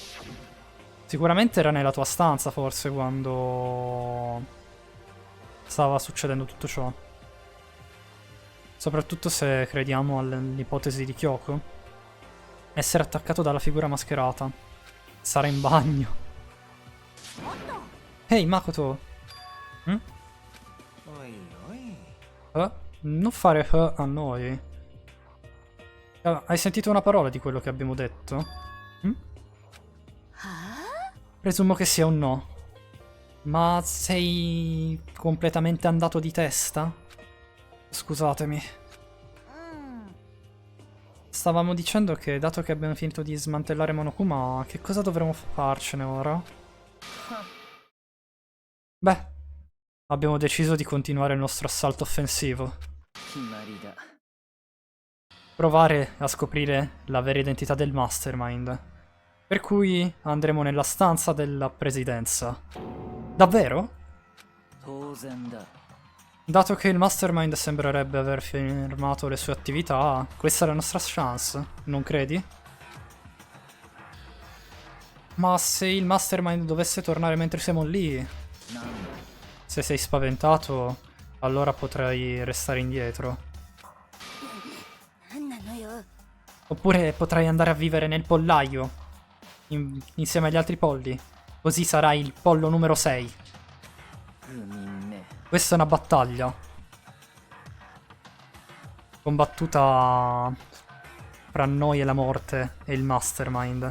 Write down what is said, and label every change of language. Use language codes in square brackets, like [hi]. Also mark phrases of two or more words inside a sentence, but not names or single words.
[it] Sicuramente era nella tua stanza forse quando stava succedendo tutto ciò. Soprattutto se crediamo all'ipotesi di Kyoko. Essere attaccato dalla figura mascherata. Sarà in bagno. Ehi, Makoto. [ja] おいおい。 [it] Non fare a noi. Hai sentito una parola di quello che abbiamo detto? Presumo che sia un no. Ma sei completamente andato di testa? Scusatemi. Stavamo dicendo che dato che abbiamo finito di smantellare Monokuma, che cosa dovremmo farcene ora? Beh, abbiamo deciso di continuare il nostro assalto offensivo. [ja] 決まりだ。 [it] Provare a scoprire la vera identità del mastermind. Per cui andremo nella stanza della presidenza. Davvero? [ja] 当然だ。 [it] Dato che il mastermind sembrerebbe aver fermato le sue attività, questa è la nostra chance, non credi? Ma se il mastermind dovesse tornare mentre siamo lì, [ja] なんだ。 [it] se sei spaventato, allora potrai restare indietro. [ja] 何なのよ。 [it] Oppure potrai andare a vivere nel pollaio, insieme agli altri polli. Così sarai il pollo numero 6. [ja] 不眠め。 [it] Questa è una battaglia combattuta fra noi e la morte e il mastermind.